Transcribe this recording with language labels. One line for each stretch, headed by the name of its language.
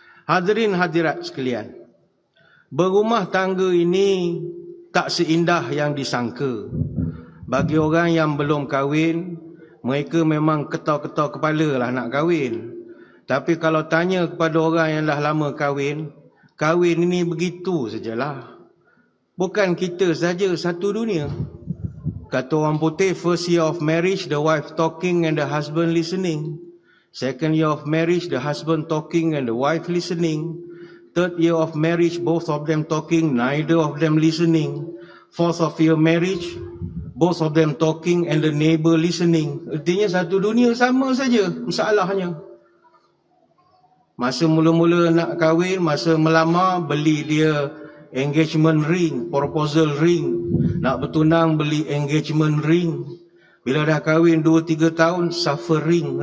Malay: Hadirin hadirat sekalian, berumah tangga ini tak seindah yang disangka. Bagi orang yang belum kahwin, mereka memang ketar-ketar kepala lah nak kahwin. Tapi kalau tanya kepada orang yang dah lama kahwin, kahwin ini begitu sajalah. Bukan kita saja, satu dunia. Kata orang putih,
English: first year of marriage, the wife talking and the husband listening. Second year of marriage, the husband talking and the wife listening. Third year of marriage, both of them talking, neither of them listening. Fourth of year marriage, both of them talking and the neighbor listening.
Malay: Artinya satu dunia sama saja masalahnya. Masa mula-mula nak kahwin, masa melamar, beli dia engagement ring, proposal ring. Nak bertunang, beli engagement ring. Bila dah kahwin 2-3 tahun, suffering.